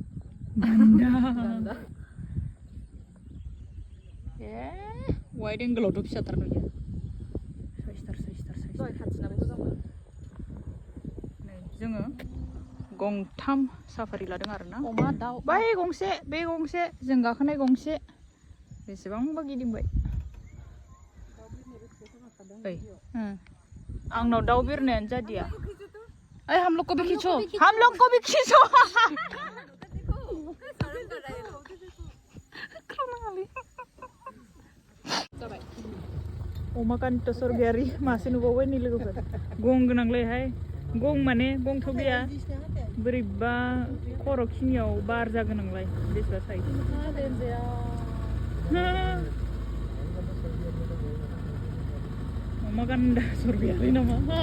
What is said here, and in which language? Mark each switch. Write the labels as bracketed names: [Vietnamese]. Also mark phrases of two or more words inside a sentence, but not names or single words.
[Bodo] वाइड एंगलावथ' फिसाथार नुयो जोङो गंथाम साफारि लादों आरोना अमा दाउ बे गंसे जों गाखोनाय गंसे बेसेबांबा गिदिंबाय आंनाव दाउ बिरनायानो जादिया [Hindi] हम लोग को भी खींचो [Bodo] अमा कान्त सरगियारि मासे नुबावबाय नै लोगोफोर गं गोनांलायहाय गं माने गंथ' गैया बोरैबा खर' खिनियाव बार जागोनांलाय बेसेबा साइज अमा गान्दा सरगियारि नामा